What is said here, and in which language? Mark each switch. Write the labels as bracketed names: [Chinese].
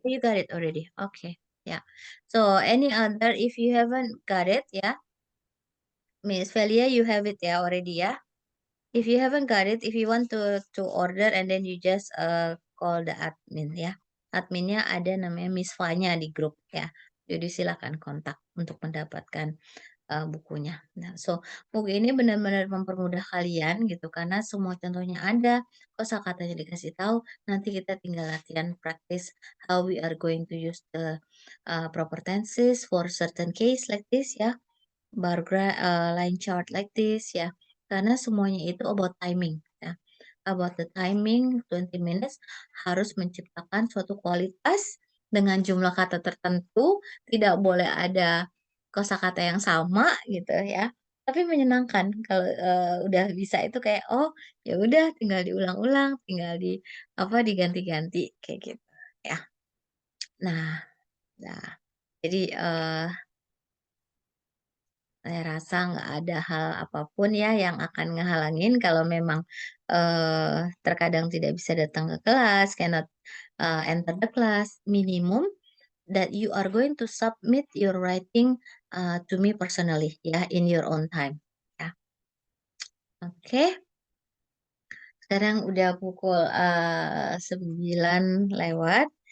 [English] You got it already. Okay. Yeah. So any other if you haven't got it, yeah. Miss Velia, you have it ya already ya. If you haven't got it, if you want to order and then you just call the admin ya. [Indonesian] Adminnya ada namanya Miss Fanya di grup ya. Jadi silakan kontak untuk mendapatkan bukunya. Nah, so buku ini benar-benar mempermudah kalian gitu karena semua contohnya ada, kosakatanya dikasih tahu, nanti kita tinggal latihan praktis [English] how we are going to use the proper tenses for certain case like this [Indonesian] ya, bar line chart like this ya. Karena semuanya itu [English] about timing [Indonesian] ya. [English] About the timing [Indonesian] 20 minutes harus menciptakan suatu kualitas dengan jumlah kata tertentu, tidak boleh ada kosakata yang sama gitu ya. tapi menyenangkan kalau udah bisa itu kayak oh ya udah tinggal diulang-ulang, tinggal diganti-ganti kayak gitu ya. Nah, jadi saya rasa nggak ada hal apapun ya yang akan ngehalangin kalau memang terkadang tidak bisa datang ke kelas, [English] cannot enter the class. Minimum that you are going to submit your writing to me personally ya in your own time ya. [Indonesian] Oke. Sekarang udah pukul 9 lewat.